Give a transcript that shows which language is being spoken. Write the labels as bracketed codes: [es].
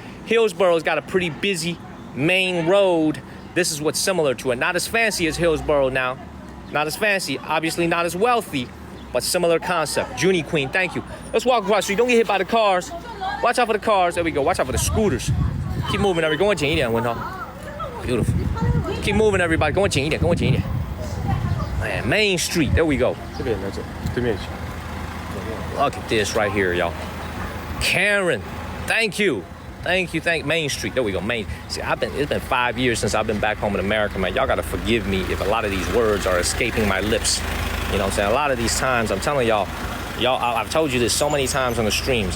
[en] Hillsboro's got a pretty busy main road. This is what's similar to it. Not as fancy as Hillsboro now. Not as fancy, obviously not as wealthy, but similar concept. Junie Queen, thank you. Let's walk across the street. Don't get hit by the cars. Watch out for the cars. There we go. Watch out for the scooters. Keep moving, everybody. [zh] 跟我紧一点，文涛。 [en] Beautiful. Keep moving, everybody. [zh] 跟我紧一点，跟我紧一点。 [en] Man, Main Street. There we go. [zh] 这边来走，对面去。 [en] Look at this right here, y'all. Karen, thank you. Thank you, Main Street. There we go, Main. See, it's been 5 years since I've been back home in America, man. Y'all gotta forgive me if a lot of these words are escaping my lips. You know what I'm saying? A lot of these times, I'm telling y'all, I've told you this so many times on the streams.